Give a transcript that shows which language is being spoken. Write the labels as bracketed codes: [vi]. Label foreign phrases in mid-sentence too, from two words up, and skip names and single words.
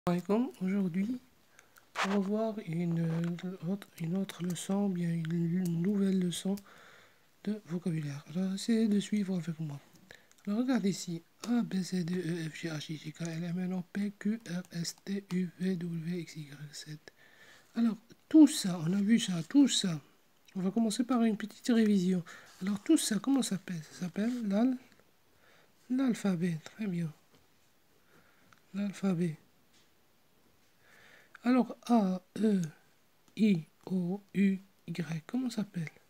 [ar] السلام عليكم. [fr] Aujourd'hui, on va voir une autre leçon, bien une nouvelle leçon de vocabulaire. Alors, essayez de suivre avec moi. Alors, regardez ici. A, B, C, D, E, F, G, H, I, J, K, L, M, N, O, P, Q, R, S, T, U, V, W, X, Y, Z. Alors, tout ça, on a vu ça, tout ça. On va commencer par une petite révision. Alors, tout ça, comment ça s'appelle? Ça s'appelle l'alphabet. Très bien. L'alphabet. Alors, A, E, I, O, U, Y, comment ça s'appelle?